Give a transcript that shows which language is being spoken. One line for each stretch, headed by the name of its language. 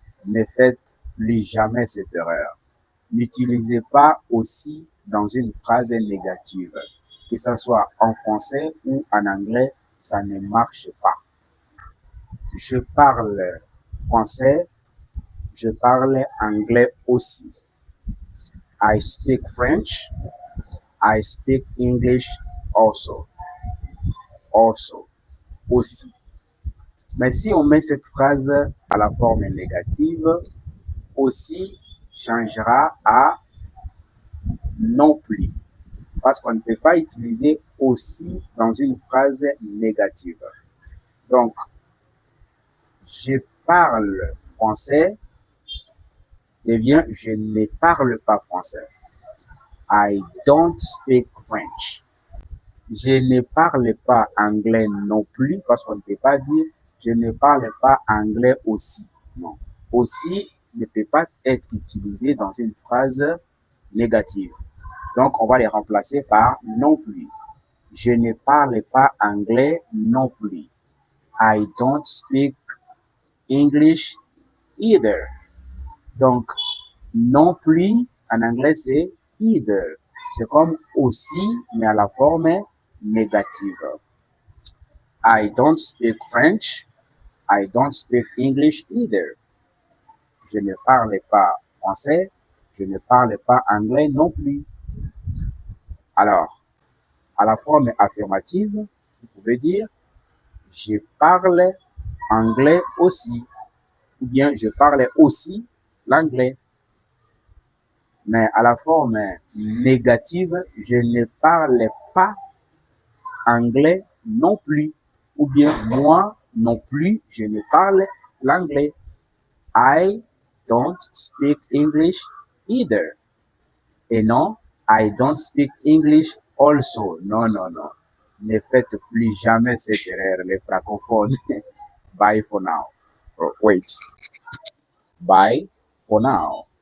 French: Ne faites plus jamais cette erreur. N'utilisez pas aussi dans une phrase négative. Que ce soit en français ou en anglais, ça ne marche pas. Je parle français, je parle anglais aussi.
English: I speak French, I speak English also.
French: Also, aussi. Mais si on met cette phrase à la forme négative, aussi changera à non plus. Parce qu'on ne peut pas utiliser aussi dans une phrase négative. Donc, je parle français devient je ne parle pas français.
English: I don't speak French.
French: Je ne parle pas anglais non plus parce qu'on ne peut pas dire je ne parle pas anglais aussi. Non. Aussi ne peut pas être utilisé dans une phrase négative. Donc, on va les remplacer par non plus. Je ne parle pas anglais non plus.
English: I don't speak English either.
French: Donc, non plus, en anglais, c'est either. C'est comme aussi, mais à la forme négative.
English: I don't speak French. I don't speak English either.
French: Je ne parle pas français. Je ne parle pas anglais non plus. Alors, à la forme affirmative, vous pouvez dire je parle anglais aussi. Ou bien je parle aussi l'anglais. Mais à la forme négative, je ne parle pas anglais non plus. Ou bien moi non plus, je ne parle l'anglais.
English: I don't speak English either.
French: Et non,
English: I don't speak English also.
French: Non, non, non. Ne faites plus jamais cette erreur, les francophones.
English: Bye for now. Oh, wait. Bye for now.